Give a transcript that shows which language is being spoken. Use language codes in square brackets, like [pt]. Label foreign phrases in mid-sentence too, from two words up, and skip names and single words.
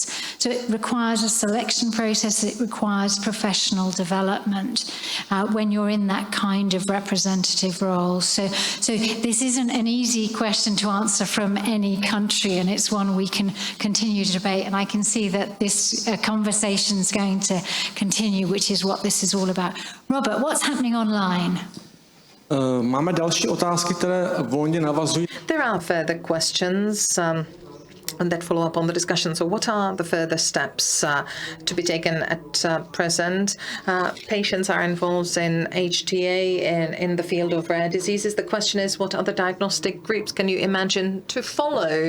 [en] So it requires a selection process, it requires professional development when you're in that kind of representative role. So this isn't an easy question to answer from any country, and it's one we can continue to debate, and I can see that this conversation is going to continue, which is what this is all about. Robert, what's happening online? [cs] Máme další otázky, které volně navazují. [en] There are further questions and that follow up on the discussion. So what are the further steps to be taken at present? Patients are involved in HTA in the field of rare diseases. The question is, what other diagnostic groups can you imagine to follow?